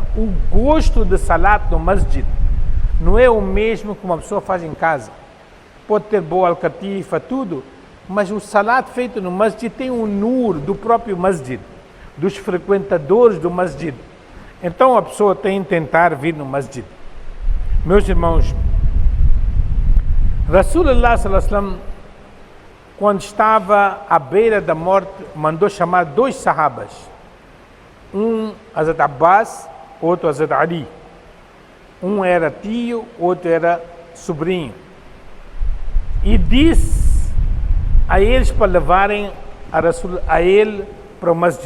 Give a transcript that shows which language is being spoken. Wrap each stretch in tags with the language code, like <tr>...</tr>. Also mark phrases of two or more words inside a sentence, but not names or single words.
<pt>O gosto de salat no masjid não é o mesmo que uma pessoa faz em casa. Pode ter boa alcatifa, tudo, mas o salat feito no masjid tem um nur do próprio masjid, dos frequentadores do masjid. Então a pessoa tem que tentar vir no masjid. Meus irmãos,</pt> <ar>رسول الله صلى الله عليه وسلم,</ar> <pt>quando estava à beira da morte, mandou chamar 2 sahabas. Um, Hazrat Abbas, outro Hazrat Ali. Um era tio, outro era sobrinho. E disse a eles para levarem a ele para o masjid.</pt>